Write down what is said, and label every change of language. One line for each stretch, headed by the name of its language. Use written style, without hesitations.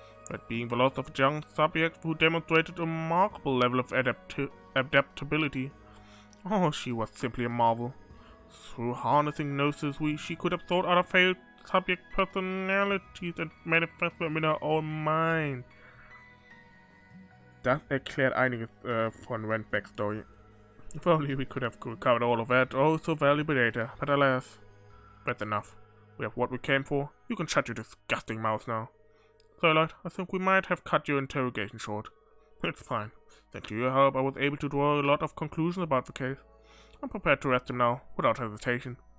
English: That being the loss of a young subject who demonstrated a remarkable level of adaptability. Oh, she was simply a marvel. Through harnessing Gnosis, she could have thought other failed subject personalities and manifest them in her own mind.
German: Das erklärt einiges von Rand's backstory.
English: If only we could have recovered all of that, oh so valuable data, but alas, that's enough. We have what we came for. You can shut your disgusting mouth now. So, Lloyd, I think we might have cut your interrogation short. It's fine. Thanks to your help, I was able to draw a lot of conclusions about the case. I'm prepared to arrest him now, without hesitation.